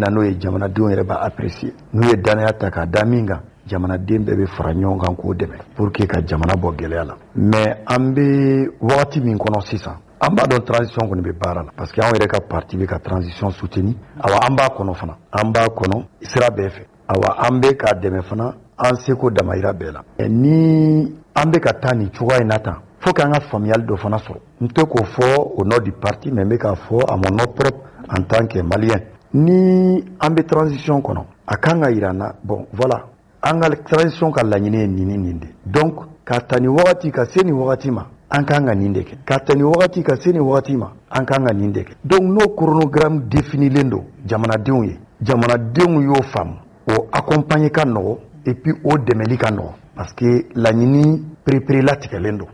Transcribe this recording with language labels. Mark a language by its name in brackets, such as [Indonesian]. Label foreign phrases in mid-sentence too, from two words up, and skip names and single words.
[Bambara] na n'o ye jamanadenw yɛrɛ b'a apprécier n'u ye danaya ta k'a da min kan jamanaden bɛɛ bɛ fara ɲɔgɔn kan k'o dɛmɛ [French] pour que [Bambara] ka jamana bɔ gɛlɛya la mais an bɛ wagati min kɔnɔ sisan an b'a dɔn transition kɔni bɛ baara la [French] parce que [Bambara] anw yɛrɛ ka parti bɛ ka transition soutenir awa an b'a kɔnɔ fana an b'a kɔnɔ sira bɛɛ fɛ awa an bɛ k'a dɛmɛ fana an seko damayira bɛɛ la ni an bɛ ka taa nin cogoya in na tan [French] faut que [Bambara] an ka faamuyali dɔ fana sɔrɔ n tɛ k'o fɔ [French] au nom du parti [Bambara] mais n bɛ k'a fɔ [French] à mon nom propre en tant que malien [Bambara] ni an bɛ transition kɔnɔ a kan ka yira n na [French] bon voilà [Bambara] an ka transition ka laɲini ye nin de donc ka ta nin wagati ka se nin wagati ma an kan ka nin de kɛ ka ta nin wagati ka se nin wagati ma an kan ka nin de kɛ donc n'o chronogramme définilen don jamanadenw ye jamanadenw y'o faamu o accompagner ka nɔgɔ [French] et puis [Bambara] o dɛmɛli ka nɔgɔ [French] parce que [Bambara] laɲini perepere latigɛlen don